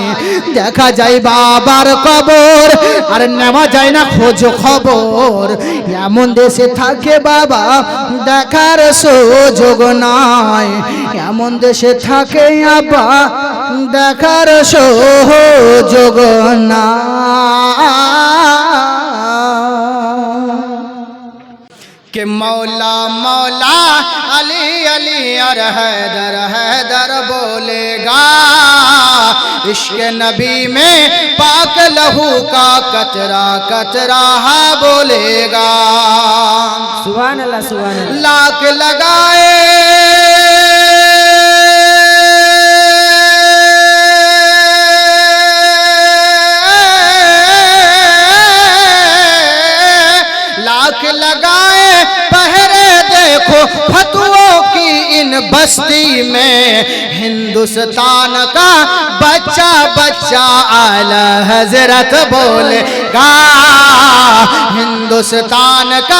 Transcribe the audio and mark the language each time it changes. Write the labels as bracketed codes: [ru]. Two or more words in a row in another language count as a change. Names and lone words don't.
[bn] দেখা যায় বাবার কবর আর নেওয়া যায় না খোঁজ খবর। এমন দেশে থাকে বাবা দেখার সুযোগ নাই। এমন দেশে থাকে আব্বা দেখার সুযোগ নাই। [ur] کہ مولا مولا علی علی اور حیدر حیدر بولے گا، عشق نبی میں پاک لہو کا قطرہ قطرہ بولے گا۔ [ar] سبحان الله سبحان الله. [ur] لاکھ لگائے لاکھ لگائے پہرے دیکھو فتووں کی ان بستی میں ہندوستان کا بچہ بچہ اعلیٰ حضرت بولے گا ہندوستان کا